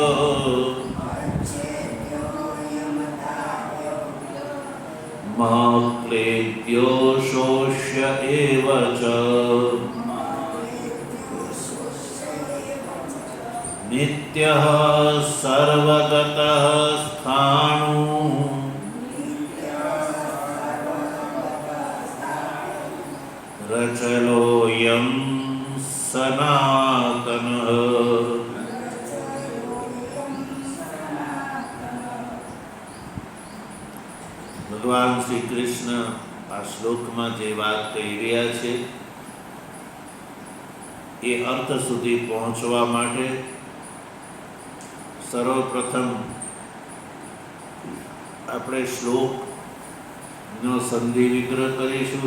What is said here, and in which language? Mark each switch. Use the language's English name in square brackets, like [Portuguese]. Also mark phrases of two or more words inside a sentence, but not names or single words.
[Sanskrit] क्लेद्यो शोष्य एव च नित्यः सर्वगतः स्थाणुः रचलोऽयं सनातनः. [Gujarati] ભગવાન શ્રી કૃષ્ણ આ શ્લોકમાં જે વાત કહી રહ્યા છે એ અર્થ સુધી પહોંચવા માટે સર્વપ્રથમ આપણે શ્લોકનો સંધિ વિગ્રહ કરીશું.